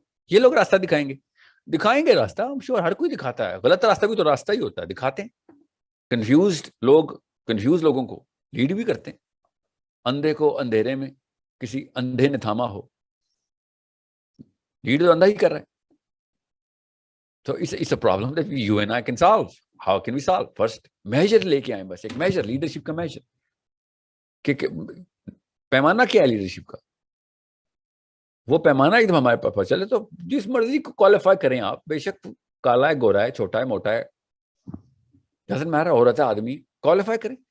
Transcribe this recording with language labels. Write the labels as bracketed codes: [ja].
[ur] یہ لوگ راستہ دکھائیں گے راستہ, ہم شور ہر کوئی دکھاتا ہے. غلط راستہ بھی تو راستہ ہی ہوتا ہے, دکھاتے ہیں. کنفیوز لوگوں کو لیڈ بھی کرتے ہیں. اندھے کو اندھیرے میں کسی اندھے نے تھاما ہو, لیڈ تو اندھا ہی کر رہا ہے. [en] So it's a problem that you and I can solve. How can we solve? First, measure [ur] لے کے آئیں, بس ایک measure, لیڈرشپ کا measure. کہ پیمانہ کیا ہے لیڈرشپ کا؟ وہ پیمانہ ایک دم ہمارے پاس پتہ چلے تو جس مرضی کو کوالیفائی کریں آپ, بے شک کالا ہے, گورا ہے, چھوٹا ہے, موٹا ہے, ڈزنٹ میٹر, عورت ہے, آدمی, کوالیفائی کریں.